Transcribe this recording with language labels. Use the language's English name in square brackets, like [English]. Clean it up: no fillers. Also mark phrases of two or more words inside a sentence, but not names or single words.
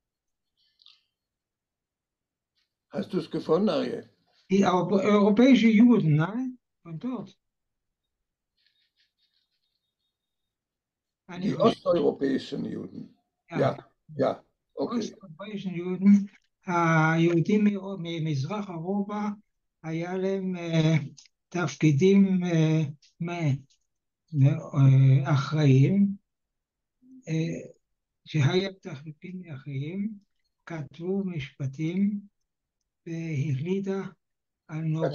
[German] Hast du es gefunden, Ariel? Die europäischen Juden, nein? Von dort. Die osteuropäischen Juden. Ja, okay. osteuropäischen Juden, [Hebrew] היהודים ממזרח אירופה, היה להם תפקידים אחראיים, שהיה תפקידים אחראיים, כתבו משפטים והחליטה על נורמות.